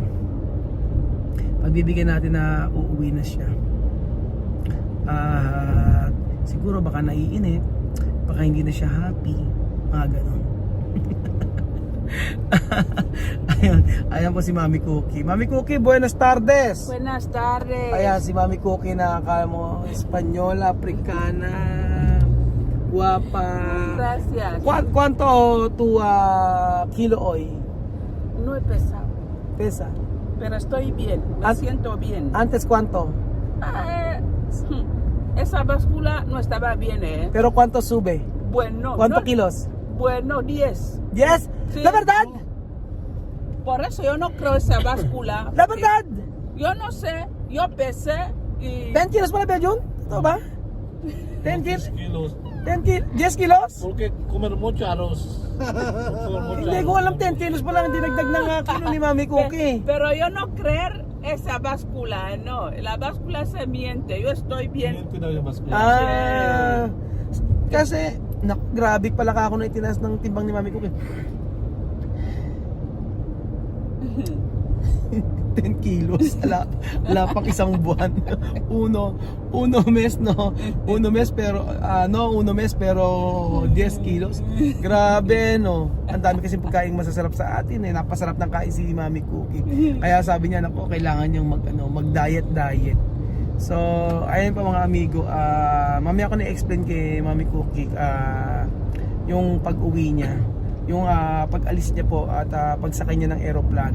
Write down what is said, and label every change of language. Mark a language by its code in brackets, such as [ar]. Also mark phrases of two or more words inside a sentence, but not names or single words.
[tl] Pagbibigyan natin na uuwi na siya. Siguro baka naiinip, baka hindi na siya happy, mga ganon. Ayan po si Mami Cookie. Mami Cookie, [es] buenas tardes. Buenas tardes. Ayan si Mami Cookie na akala mo Espanyola, Africana, guapa. Gracias. ¿Cuánto tu kilo hoy? No he pesado, Pesa. pero estoy bien. Me siento bien. Antes cuánto? Esa báscula no estaba bien, ¿eh? Pero cuánto sube? Bueno, ¿Cuánto no, kilos? Bueno, 10. Yes? Sí. La verdad? Por eso yo no creo esa báscula. La verdad? Yo no sé, yo pesé y... [tl] 10 kilos pala ba yun? Ito ba? 10 kilos? 10 kilos. 10 kilos? [es] Porque comer mucho arroz. [tl] Hindi ko alam 10 kilos pala ang dinagdag ng kilo ni Mami Cookie. [es] Pero yo no creer esa báscula, no. La báscula se miente, yo estoy bien. [tl] Kasi grabe pala ka ako na itinaas ng timbang ni Mami Cookie. 10 kilos. Wala pang isang buwan. [es] Uno mes, no? Uno mes pero 10 kilos. [tl] Grabe, no? Ang dami kasi pagkain masasarap sa atin, napasarap ng kain si Mami Cookie. Kaya sabi niya, nako, kailangan niyang mag-diet. So, ayun pa mga amigo, mamaya ko na-explain kay Mami Cookie yung pag-uwi niya, yung pag-alis niya po at pagsakay niya ng eroplano.